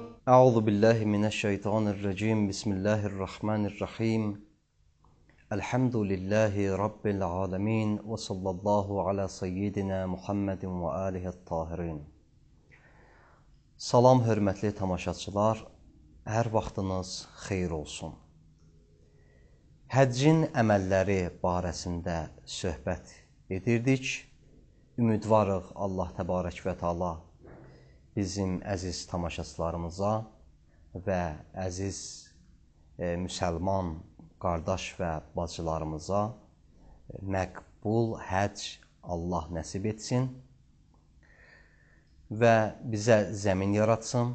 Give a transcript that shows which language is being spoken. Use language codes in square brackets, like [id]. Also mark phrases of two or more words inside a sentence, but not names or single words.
[ar] أعوذ بالله من الشيطان الرجيم. بسم الله الرحمن الرحيم. الحمد لله رب العالمين وصلى الله على سيدنا محمد وآله الطاهرين. [az] Salam hörmətli tamaşaçılar, hər vaxtınız xeyir olsun. Həccin əməlləri barəsində söhbət edirdik. Ümidvarıq Allah [ar] تبارك وتعالى [az] bizim əziz tamaşaçılarımıza və əziz müsəlman qardaş və bacılarımıza məqbul həcc Allah nəsib etsin və bizə zəmin yaratsın.